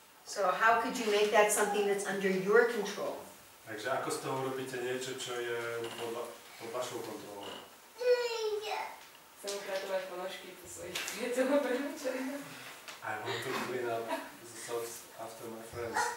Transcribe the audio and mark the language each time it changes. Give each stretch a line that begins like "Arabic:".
English: So how could you make that something that's under your control?
Slovak: Takže ako z toho urobíte niečo, čo je pod vašou kontrolou? Chcem upratovať ponožky po svojich priateľov brahmacharov.
English: I want to clean up the socks after my friends.